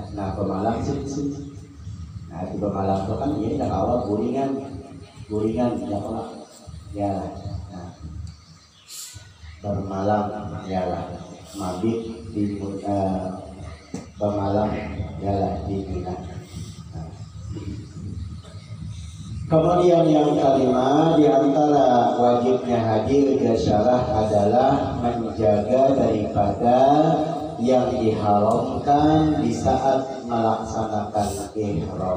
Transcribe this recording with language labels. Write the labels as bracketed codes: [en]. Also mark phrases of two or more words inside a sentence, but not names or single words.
[bjn] Nah bamalam sih nah di bamalam itu kan ya dah awal guringan ya pak yalah. Nah bermalam yalah mabit di bamalam yalah di Mina. [id] Kemudian yang kelima di antara wajibnya haji isyarah adalah menjaga daripada yang diharamkan di saat melaksanakan ihram.